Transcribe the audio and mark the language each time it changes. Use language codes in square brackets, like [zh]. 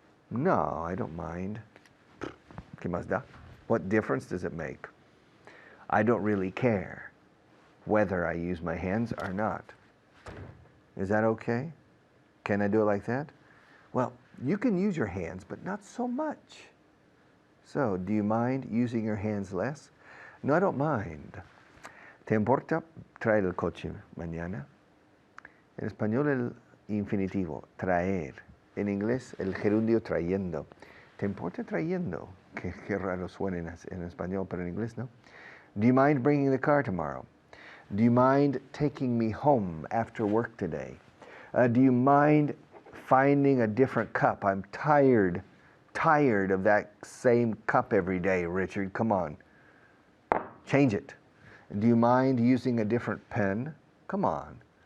[en] No, I don't mind. [es] ¿Qué más da? [en] What difference does it make? I don't really care whether I use my hands or not. Is that okay? Can I do it like that? Well, you can use your hands, but not so much. So, do you mind using your hands less? No, I don't mind. [es] ¿Te importa traer el coche mañana? En español el infinitivo, traer. En inglés el gerundio trayendo. ¿Te importa trayendo? Qué raro suena en español, pero en inglés no. [en] Do you mind bringing the car tomorrow? Do you mind taking me home after work today? Do you mind finding a different cup? I'm tired of that same cup every day, Richard. Come on. Change it. Do you mind using a different pen? Come on.